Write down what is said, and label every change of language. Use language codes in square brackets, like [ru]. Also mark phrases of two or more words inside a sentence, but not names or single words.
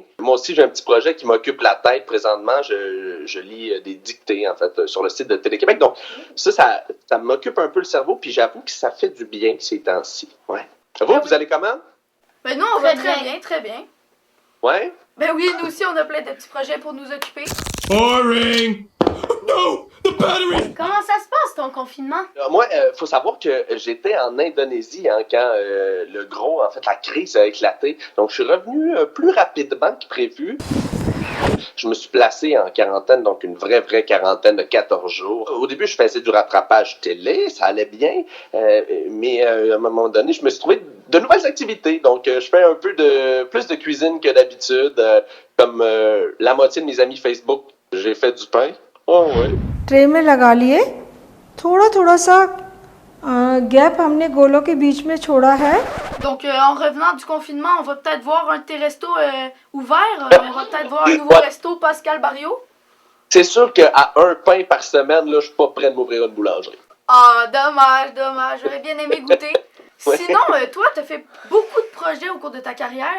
[fr] Moi aussi, j'ai un petit projet qui m'occupe la tête présentement. Je lis des dictées, en fait, sur le site de Télé-Québec. Donc, ça m'occupe un peu le cerveau, puis j'avoue que ça fait du bien ces temps-ci. Ouais. Vous allez comment? Ben nous, on va très bien, très bien. Ouais? Ben oui, nous aussi, on a plein de petits projets pour nous occuper. [en] Boring! No! The battery! [fr] Comment ça se passe ton confinement? Moi, faut savoir que j'étais en Indonésie quand la crise a éclaté. Donc, je suis revenu plus rapidement que prévu. Je me suis placé en quarantaine, donc une vraie quarantaine de 14 jours. Au début, je faisais du rattrapage télé, ça allait bien, mais à un moment donné, je me suis trouvé de nouvelles activités. Donc, je fais un peu plus de cuisine que d'habitude, comme la moitié de mes amis Facebook, j'ai fait du pain. Oh ouais. [hi] ट्रे में लगा लिए थोड़ा सा गैप हमने गोलों के बीच में छोड़ा है. [fr] Donc, en revenant du confinement, on va peut-être voir un de tes restos ouverts. On va peut-être voir un nouveau resto Pascal Barrio. C'est sûr qu'à un pain par semaine, là, je suis pas prêt de m'ouvrir une boulangerie. Ah, dommage. J'aurais bien aimé goûter. Ouais. Sinon, toi, t'as fait beaucoup de projets au cours de ta carrière.